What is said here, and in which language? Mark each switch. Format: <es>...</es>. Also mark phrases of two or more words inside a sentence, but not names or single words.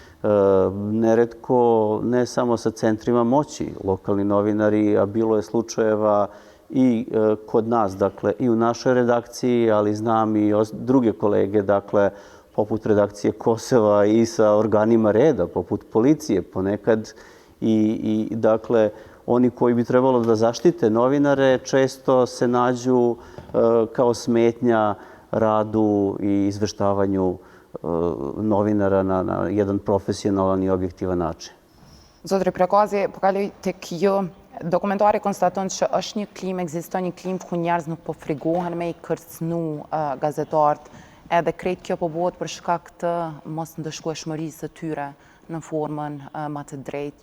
<sr>Neretko, ne samo sa centrima moći, lokalni novinari, a bilo je slučajeva i kod nas, dakle, i u našoj redakciji, ali znam i druge kolege, dakle, poput redakcije Kosova i sa organima reda, poput policije ponekad i dakle, oni koji bi trebalo da zaštite novinare često se nađu kao smetnja radu i izveštavanju novinara na jedan profesionalan i objektivan način.</sr> <sq>Zotri Prekozi, pokali tek ju, dokumentari konstaton që është një klim, ekziston një klim ku njerëz nuk po frigohen me I kërcënu gazetarët, edhe krejt kjo po bëhet për shkak të mos ndëshkueshmërisë së tyre në formën më të drejtë.</sq>